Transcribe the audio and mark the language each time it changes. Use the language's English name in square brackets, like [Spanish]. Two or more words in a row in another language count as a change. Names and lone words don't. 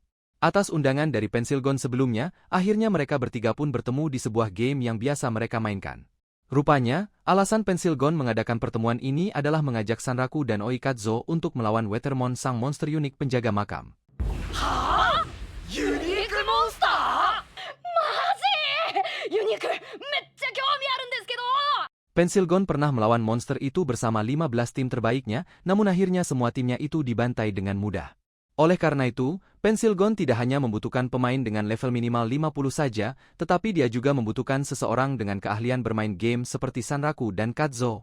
[Indonesian] Atas undangan dari Pensilgon sebelumnya, akhirnya mereka bertiga pun bertemu di sebuah game yang biasa mereka mainkan. Rupanya, alasan Pensilgon mengadakan pertemuan ini adalah mengajak Sanraku dan Oikatzo untuk melawan Weathermon sang monster unik penjaga makam. Hah? [English] Unique monster? [Japanese] Maji! Unique! めっちゃ興味あるんですけど! [Indonesian] Pensilgon pernah melawan monster itu bersama 15 tim terbaiknya, namun akhirnya semua timnya itu dibantai dengan mudah. Oleh karena itu, Pensilgon tidak hanya membutuhkan pemain dengan level minimal 50 saja, tetapi dia juga membutuhkan seseorang dengan keahlian bermain game seperti Sanraku dan Katzo.